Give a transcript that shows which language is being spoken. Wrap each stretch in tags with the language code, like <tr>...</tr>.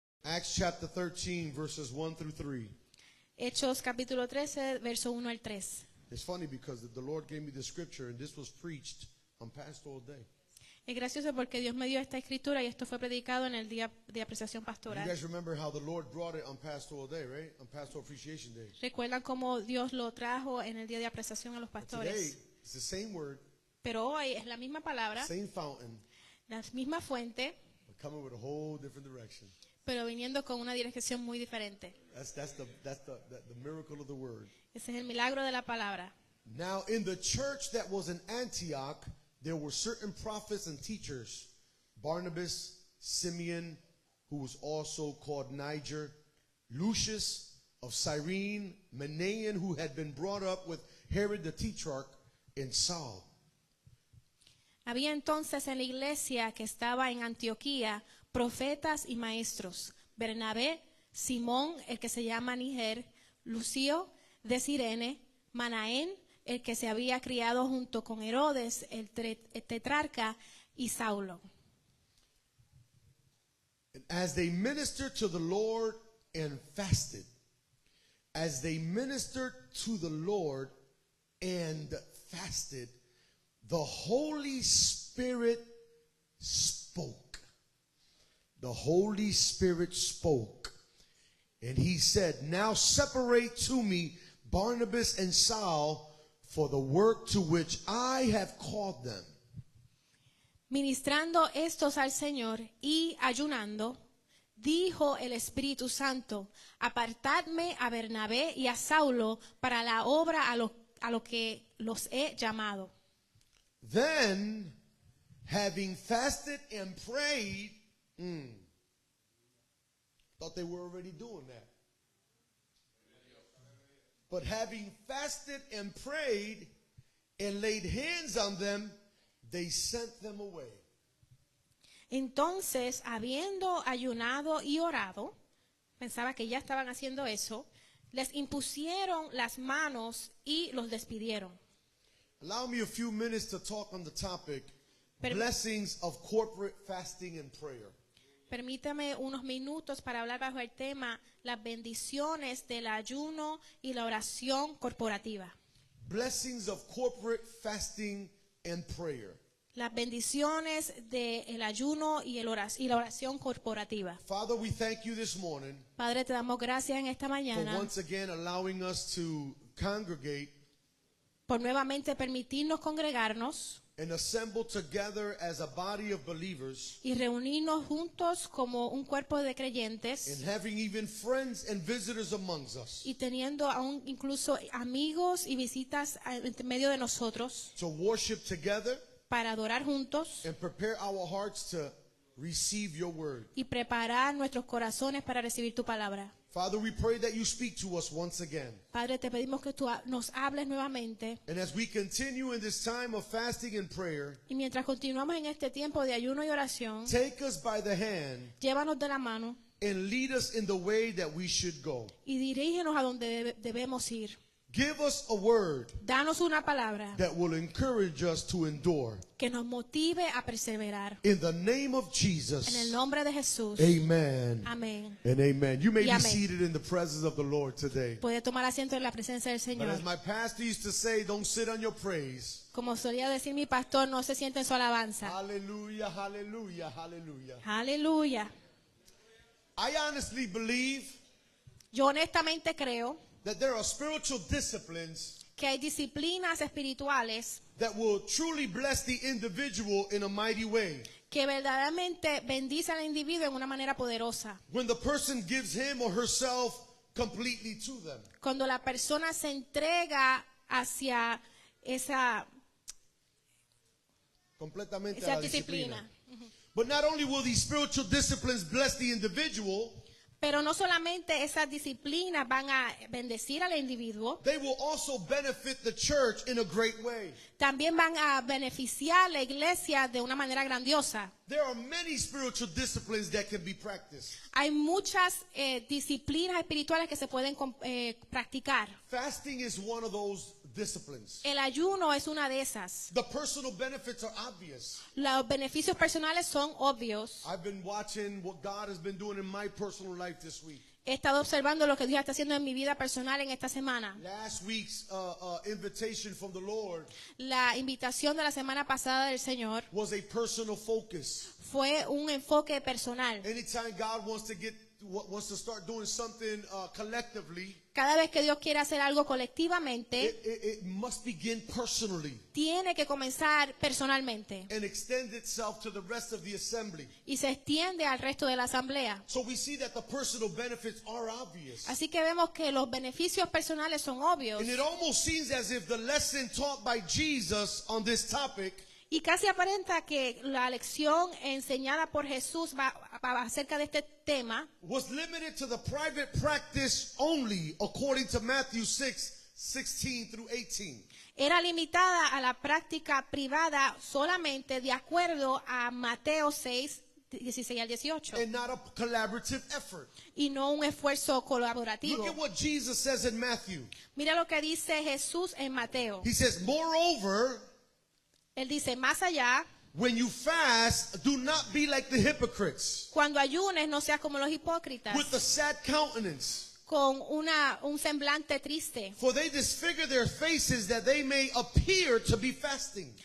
<en>Acts chapter 13, verses 1 through 3.</en> <es>Hechos capítulo 13, verso 1 al 3.</es> <en>It's funny because the Lord gave me the scripture and this was preached on Pastoral Day.</en> <es>Es gracioso porque Dios me dio esta escritura y esto fue predicado en el día de apreciación</es> <en>You</en> <es>pastoral.</es> <en>guys remember how the Lord brought it on Pastoral Day, right? On Pastoral Appreciation Day.</en> <es>Recuerdan cómo Dios lo trajo en el día de apreciación a los</es> <en>But today,</en> <es>pastores.</es> <en>it's the same word,</en> <es>Pero hoy es la misma palabra,</es> <en>same fountain,</en> <es>la misma fuente,</es> <en>but coming with a whole different direction.</en> <es>pero viniendo con una dirección muy diferente.</es> <en>That's the miracle of the word.</en> <es>Ese es el milagro de la palabra.</es> <en>Now, in the church that was in Antioch, there were certain prophets and teachers, Barnabas, Simeon, who was also called Niger, Lucius of Cyrene, Manaen, who had been brought up with Herod the Tetrarch, and Saul.</en> <es>Había entonces en la iglesia que estaba en Antioquía profetas y maestros: Bernabé, Simón, el que se llama Níger, Lucio de Cirene, Manaén, el que se había criado junto con Herodes, el tetrarca, y Saulo.</es> <en>And as they ministered to the Lord and fasted, as they ministered to the Lord and fasted, the Holy Spirit spoke. The Holy Spirit spoke. And he said, now separate to me Barnabas and Saul for the work to which I have called them.</en> <es>Ministrando estos al Señor y ayunando, dijo el Espíritu Santo: apartadme a Bernabé y a Saulo para la obra a lo que los he llamado.</es> <en>Then, having fasted and prayed, thought they were already doing that. But having fasted and prayed and laid hands on them, they sent them away.</en> <es>Entonces, habiendo ayunado y orado, pensaba que ya estaban haciendo eso, les impusieron las manos y los despidieron.</es> <en>Allow me a few minutes to talk on the topic,</en> <es>Pero-</es> <en>blessings of corporate fasting and prayer.</en> <es>Permítame unos minutos para hablar bajo el tema las bendiciones del ayuno y la oración corporativa.</es> <en>Blessings of corporate fasting and prayer.</en> <es>Las bendiciones del ayuno y la oración corporativa.</es> <en>Father, we thank you this morning</en> <es>Padre, te damos gracias en esta</es> <en>for</en> <es>mañana</es> <en>once again allowing us to congregate</en> <es>por nuevamente permitirnos congregarnos</es> <en>and assemble together as a body of believers</en> <es>y reunirnos juntos como un cuerpo de creyentes</es> <en>and having even friends and visitors amongst us</en> <es>y teniendo aún incluso amigos y visitas en medio de nosotros</es> <en>to worship together</en> <es>para adorar juntos</es> <en>and prepare our hearts to receive your word.</en> <es>y preparar nuestros corazones para recibir tu palabra.</es> <en>Father, we pray that you speak to us once again.</en> <es>Padre, te pedimos que tú nos hables nuevamente</es> <en>And as we continue in this time of fasting and prayer,</en> <es>y mientras continuamos en este tiempo de ayuno y oración,</es> <en>take us by the hand</en> <es>llévanos de la mano</es> <en>and lead us in the way that we should go.</en> <es>y dirígenos a donde debemos ir.</es> <en>Give us a word</en> <es>Danos una palabra</es> <en>that will encourage us to endure.</en> <es>que nos motive a perseverar.</es> <en>In the name of</en> <es>En el</es> <en>Jesus,</en> <es>nombre de Jesús.</es> <en>amen</en> <es>Amén.</es> <en>and amen. You may</en> <es>Y</es> <en>be</en> <es>amén.</es> <en>seated in the presence of the Lord today.</en> <es>Puede tomar asiento en la presencia del</es> <en>But</en> <es>Señor.</es> <en>as my pastor used to say, don't sit on your praise.</en> <es>Como solía decir mi pastor, no se siente en su alabanza.</es> <en>Hallelujah, hallelujah, hallelujah.</en> <es>Aleluya.</es> <en>I honestly believe</en> <es>Yo honestamente creo</es> <en>that there are spiritual disciplines</en> <es>que hay disciplinas espirituales</es> <en>that will truly bless the individual in a mighty way.</en> <es>que verdaderamente bendicen al individuo en una manera poderosa.</es> <en>When the person gives him or herself completely to them.</en> <es>Cuando la persona se entrega hacia esa Completamente a la disciplina. disciplina.</es> <en>But not only will these spiritual disciplines bless the individual,</en> <es>Pero no solamente esas disciplinas van a bendecir al individuo,</es> <en>they will also benefit the church in a great way.</en> <es>también van a beneficiar a la iglesia de una manera grandiosa.</es> <en>There are many spiritual disciplines that can be practiced.</en> <es>Hay muchas disciplinas espirituales que se pueden practicar.</es> <en>Fasting is one of those disciplines.</en> <es>El ayuno es una de esas.</es> <en>The personal benefits are obvious.</en> <es>Los beneficios personales son obvios.</es> <en>I've been watching what God has been doing in my personal life this week.</en> <es>He estado observando lo que Dios está haciendo en mi vida personal en esta semana.</es> <en>Last week's invitation from the Lord</en> <es>La invitación de la semana pasada del Señor</es> <en>was a personal focus.</en> <es>fue un enfoque personal.</es> <en>Anytime God wants to start doing something collectively,</en> <es>Cada vez que Dios quiere hacer algo colectivamente,</es> <en>it must begin personally</en> <es>tiene que comenzar personalmente</es> <en>and extend itself to the rest of the assembly.</en> <es>y se extiende al resto de la asamblea.</es> <en>So we see that the personal benefits are obvious.</en> <es>Así que vemos que los beneficios personales son obvios</es> <en>And it almost seems as if the lesson taught by Jesus on this topic</en> <es>y casi aparenta que la lección enseñada por Jesús acerca de este tema</es> <en>was limited to the private practice only, according to Matthew 6:16 through 18.</en> <es>era limitada a la práctica privada solamente de acuerdo a Mateo 6, 16 al 18</es> <en>And not a collaborative effort.</en> <es>y no un esfuerzo colaborativo.</es> <en>Look at what Jesus says in Matthew.</en> <es>Mira lo que dice Jesús en Mateo.</es> <en>He says, moreover,</en> <es>Él dice, más allá,</es> <en>when you fast, do not be like the hypocrites,</en> <es>cuando ayunes no seas como los hipócritas,</es> <en>with a sad countenance.</en> <es>con un semblante triste,</es> <en>For they disfigure their faces that they may appear to be fasting.</en>